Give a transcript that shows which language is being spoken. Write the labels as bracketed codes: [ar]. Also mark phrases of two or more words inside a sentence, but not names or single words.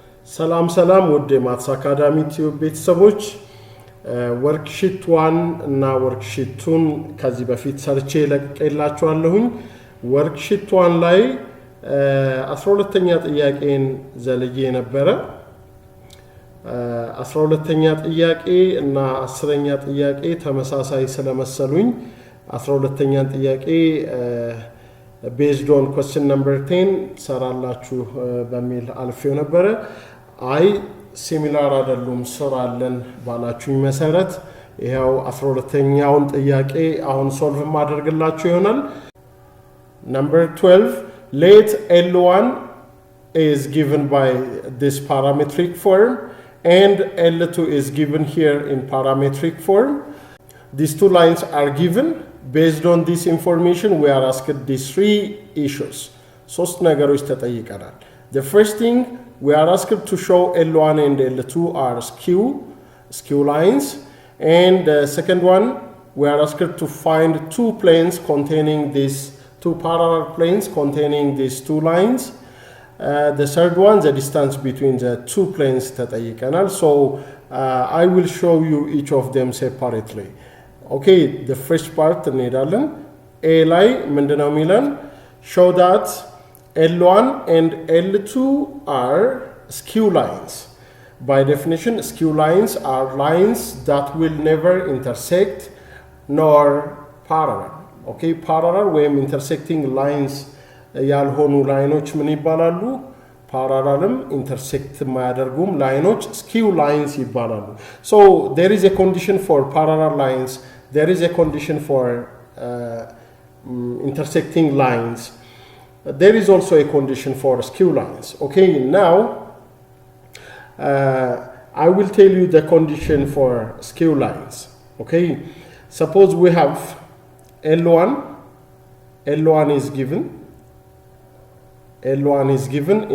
[am] ሰላም ሰላም ወደ ማትስ አካዳሚ ቲዩብ ቤተሰቦች ወርክሺት 1 እና ወርክሺት 2 ከዚህ በፊት ሰርቼ ለቀቀላችኋለሁኝ ወርክሺት 1 ላይ 12ኛ ጥያቄን ዘልዬ ነበር 12ኛ ጥያቄ እና 10ኛ ጥያቄ ተመሳሳይ ስለመሰሉኝ 12ኛ ጥያቄ [en] based on question number 10 [am] ሰራላችሁ በሚል አልፌው ነበር አይ ሲሚላር አይደሉም ሰራለን ባላችሁኝ መሰረት ይሄው 12ኛውን ጥያቄ አሁን ሶልቭ ማድረግላችሁ ይሆናል [en] number 12 let L1 is given by this parametric form and L2 is given here in parametric form these two lines are given based on this information we are asked these three issues [am] ሶስት ነገሮች ተጠይቀናል [en] the first thing we are asked to show L1 and L2 are skew lines and the second one we are asked to find two planes containing these two parallel planes containing these two lines the third one the distance between the two planes ተጠይቀናል so I will show you each of them separately okay the first part [am] እንሄዳለን a ላይ ምንድነው ሚለን [en] show that L1 and L2 are skew lines by definition skew lines are lines that will never intersect nor parallel okay parallel when intersecting lines [am] ያልሆኑ ላይኖች ምን ይባላሉ parallelም intersect ማያደርጉም ላይኖች [en] skew lines ይባላሉ so there is a condition for parallel lines there is a condition for intersecting lines there is also a condition for skew lines okay now I will tell you the condition for skew lines okay suppose we have L1 is given in